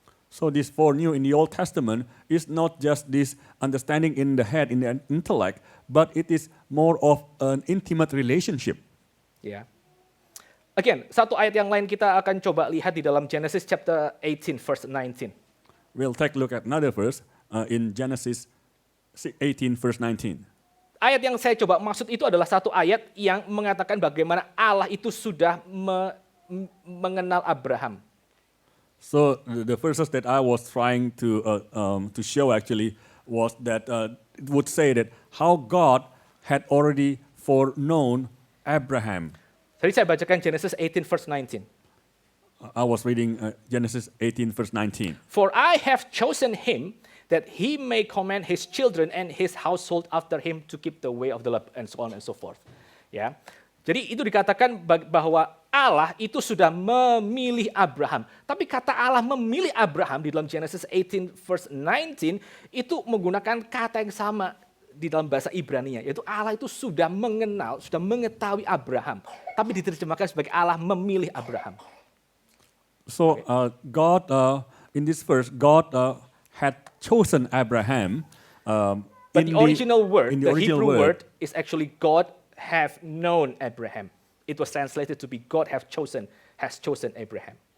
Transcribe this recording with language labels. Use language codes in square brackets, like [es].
[en] So this for new in the Old Testament is not just this understanding in the head, in the intellect, but it is more of an intimate relationship. [id] Ya. Again, satu ayat yang lain kita akan coba lihat di dalam [en] Genesis chapter 18 verse 19. We'll take a look at another verse in Genesis 18 verse 19. [id] Ayat yang saya coba maksud itu adalah satu ayat yang mengatakan bagaimana Allah itu sudah mengenal Abraham. [en] So the verses that I was trying to show actually was that it would say that how God had already foreknown Abraham. [id] Jadi saya bacakan [en] Genesis 18 verse 19. I was reading Genesis 18 verse 19. For I have chosen him that he may command his children and his household after him to keep the way of the Lord, and so on and so forth. [id] Ya. Jadi itu dikatakan bahwa Allah itu sudah memilih Abraham. Tapi kata Allah memilih Abraham di dalam [en] Genesis 18 verse 19 [id] itu menggunakan kata yang sama di dalam bahasa Ibrani, yaitu Allah itu sudah mengenal, sudah mengetahui Abraham. Tapi diterjemahkan sebagai Allah memilih Abraham. [en] So God, in this verse, God had chosen Abraham. But the original word, the original Hebrew word is actually God have known Abraham. It was translated to be God has chosen Abraham.